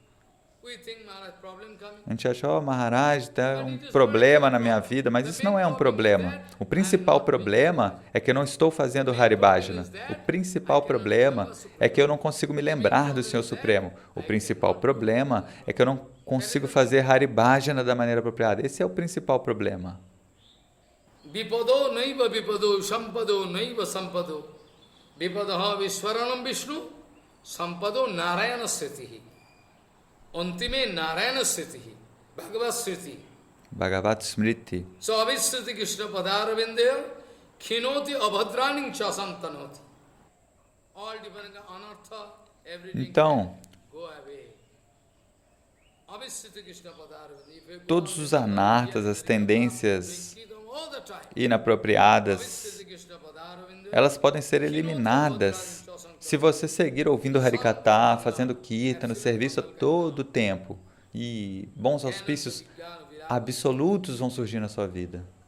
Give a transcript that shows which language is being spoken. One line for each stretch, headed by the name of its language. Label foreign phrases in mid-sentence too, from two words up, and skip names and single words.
Portuguese: A gente acha, Maharaj, tem um problema na minha vida, mas isso não é um problema. O principal problema é que eu não estou fazendo
Sanskrit: Hari Bhajana.
Portuguese: O principal problema é que eu não consigo me lembrar do Senhor Supremo. O principal problema é que eu não consigo fazer
Sanskrit: Hari Bhajana
Portuguese: da maneira apropriada. Esse é o principal problema.
Sanskrit: Vipado naiva vipado, sampado naiva sampado. Vipadaha Vishwaranam Vishnu Sampado Narayana Sritihi. Antime Narayana Sritihi. Bhagavad Sriti. Bhagavad Smriti. So Avisriti Krishna Padaravindaya Khinoti Abhadraning Chasantanoti.
English: All different anartha, everything
Portuguese: Então,
English: go away.
Sanskrit: Avisriti Krishna Padaravindaya.
Portuguese: todos os anartas, as tendências inapropriadas, elas podem ser eliminadas se você seguir ouvindo Harikatha, fazendo Kirtana, serviço a todo tempo. E bons auspícios absolutos vão surgir na sua vida.